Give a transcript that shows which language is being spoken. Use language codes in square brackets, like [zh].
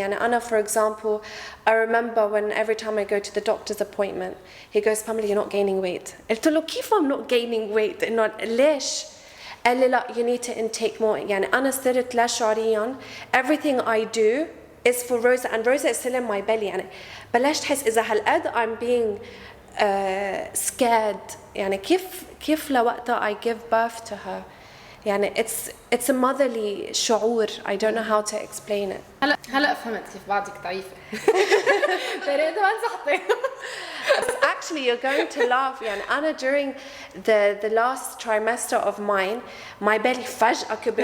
[en] And Anna, for example, I remember when every time I go to the doctor's appointment, he goes, Pamela, you're not gaining weight. [ar] قلت له كيف [en] I'm not gaining weight؟ [ar] إنه ليش؟ قال لي لا, [en] you need to intake more. [ar] يعني أنا صرت لا شعوريا everything I do is for Rosa, and Rosa is still in my belly. يعني بلشت أحس إذا هالقد [en] I'm being scared. [ar] يعني كيف لوقتها [en] I give birth to her. يعني it's a motherly شعور. I don't know how to explain it. [ar] هلا فهمت كيف بعدك ضعيفة. فريد ما نصحتي. [en] Actually, you're going to laugh. [ar] يعني أنا [en] during the last trimester of mine, my belly [ar] فجأة كبر.